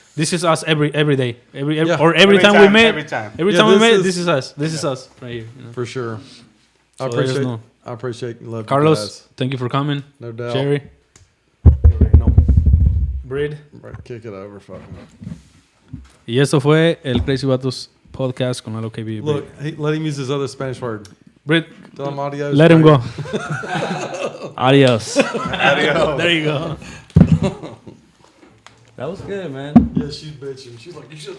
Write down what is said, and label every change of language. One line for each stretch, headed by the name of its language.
English: This is us every day, every time we meet. Every time. Every Yeah, time we this meet, is- this is us. This is us right here. You know? For sure. So let us know. I appreciate and love Carlos, you guys. thank you for coming. No doubt. Jerry, Brid. Right, kick it over, fucking.
Spanish: Y eso fue el Krazy Vatos podcast con Lalo KB.
English: Look, let him use his other Spanish word. Brid, Tell him adios. let him go.
Spanish: Adios. Adios.
English: There you go. That was good, man. Yeah, she's bitching. She's like, you should.